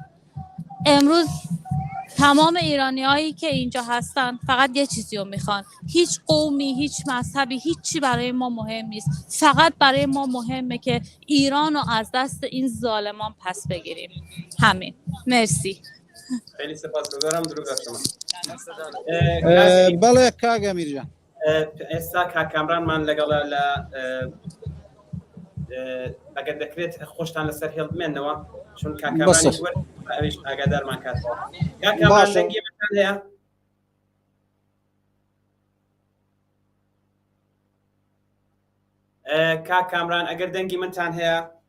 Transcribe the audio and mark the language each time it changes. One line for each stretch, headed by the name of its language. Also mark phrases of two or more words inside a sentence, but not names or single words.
Persian: امروز تمام ایرانیایی که اینجا هستن فقط یه چیزی رو میخوان، هیچ قومی، هیچ مذهبی، هیچی برای ما مهم نیست، فقط برای ما مهمه که ایران رو از دست این ظالمان پس بگیریم. همین. مرسی. خیلی سپاسگزارم. درود بر شما.
Central Kurdish: بەڵێ کاگە میرجان ئێستا کاکامرانمان لەگەڵە لە ئەگەر دەکرێت خۆشتان لەسەر هێڵ بمێنەوە چون کاکامرانی ئەویش ئاگادارمان کاتەوە. کاکامران دەنگی مەتان هەیە؟ کاکامران ئەگەر دەنگی منتان هەیە؟